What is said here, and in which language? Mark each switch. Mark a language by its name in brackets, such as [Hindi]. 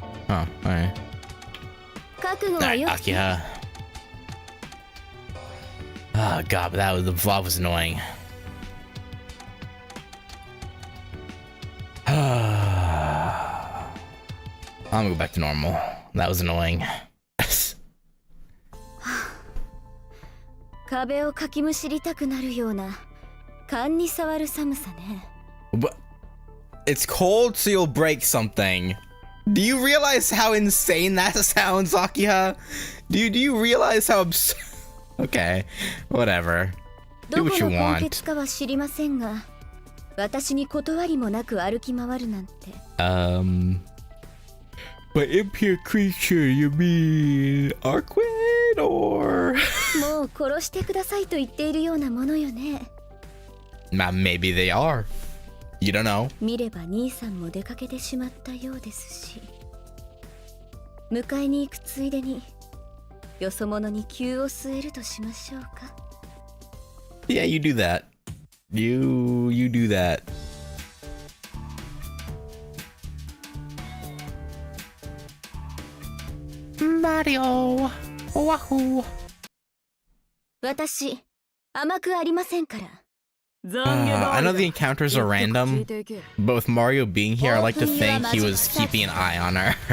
[English] Oh, alright. Alright, Akiha. Oh god, but the vlog was annoying. I'm gonna go back to normal. That was annoying. [Japanese] 壁をかきむしりたくなるような勘に触る寒さね。 [English] But it's cold, so you'll break something. Do you realize how insane that sounds, Akiha? Do you realize how absurd? Okay, whatever. Do what you [Japanese] どこの [English] want. [Japanese] 根血かは知りませんが、私に断りもなく歩き回るなんて。 [English] By impure creature, you mean Arquid or? [Japanese] もう殺してくださいと言っているようなものよね。 [English] Maybe they are. You don't know. [Japanese] 見れば兄さんも出かけてしまったようですし、迎えに行くついでによそ者に急を据えるとしましょうか。 [English] Yeah, you do that. You do that. Mario. Wahoo. [Japanese] 私、甘くありませんから。 [English] I know the encounters are random, but with Mario being here, I like to think he was keeping an eye on her.